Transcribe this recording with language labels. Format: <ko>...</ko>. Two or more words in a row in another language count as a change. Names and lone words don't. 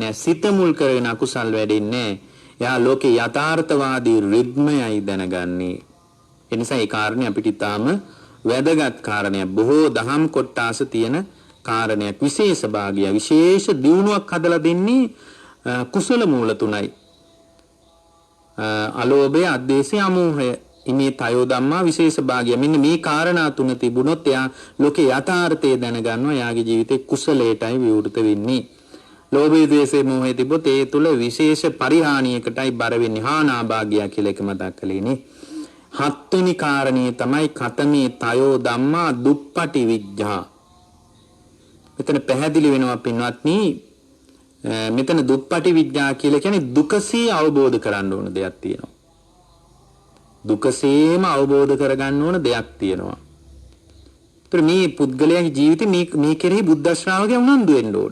<si>සිත මුල් කරගෙන අකුසල් වැඩෙන්නේ නැහැ. එයා ලෝකේ යථාර්ථවාදී රිද්මයයි දැනගන්නේ. ඒ නිසා ඒ කාරණේ අපිට ඊටාම වැදගත් කාරණයක්. බොහෝ දහම් කොටාස තියෙන කාරණයක්. විශේෂ භාගය, විශේෂ දියුණුවක් හදලා දෙන්නේ කුසල මූල තුනයි. අලෝභය, අද්වේෂය, අමෝහය.</si> <pi>ඉමේ තයෝ ධම්මා</pi> <si>විශේෂ භාගය. මෙන්න මේ කාරණා තුන තිබුණොත් එයා ලෝකේ යථාර්ථය දැනගන්නවා. එයාගේ ජීවිතේ කුසලයටයි විවෘත වෙන්නේ. ලෝභය, ද්වේෂය, මෝහය තිබොත් ඒ තුල විශේෂ පරිහානියකටයි බර වෙන්නේ. හානාභාගය කියලා එක මතක් කළේනේ. හත්වෙනි කාරණේ තමයි</si> <pi>කතමේ තයෝ ධම්මා දුප්පටි විඥා.</pi> <si>මෙතන පැහැදිලි වෙනවා පින්වත්නි, මෙතන</si> <pi>දුප්පටි විඥා</pi> <si>කියලා කියන්නේ දුකසේ අවබෝධ කරගන්න ඕන දෙයක් තියෙනවා. දුකසේම අවබෝධ කරගන්න ඕන දෙයක් තියෙනවා. ඒතර මේ පුද්ගලයාගේ ජීවිතේ මේ කෙරෙහි බුද්ධ ශ්‍රාවකයා උනන්දු වෙන්න ඕන.</si>